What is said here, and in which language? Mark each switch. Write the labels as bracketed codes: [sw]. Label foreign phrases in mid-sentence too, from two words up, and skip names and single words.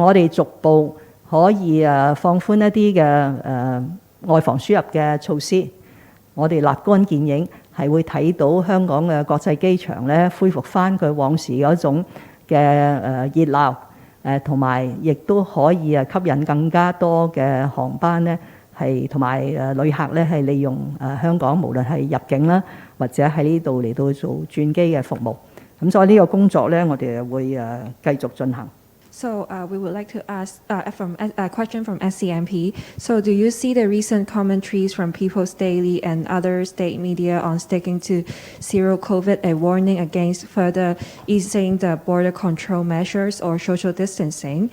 [yue] 我哋逐步可以放寬一啲嘅外防輸入嘅措施，我哋立竿見影係會睇到香港嘅國際機場咧恢復翻佢往時嗰種嘅熱鬧，同埋亦都可以吸引更加多嘅航班咧，係同埋旅客咧係利用香港，無論係入境啦，或者喺呢度嚟到做轉機嘅服務。咁所以呢個工作咧，我哋會繼續進行。 [en] So we would like to ask a question from SCMP. So do you see the recent commentaries from People's Daily and other state media on sticking to zero COVID a warning against further easing the border control measures or social distancing?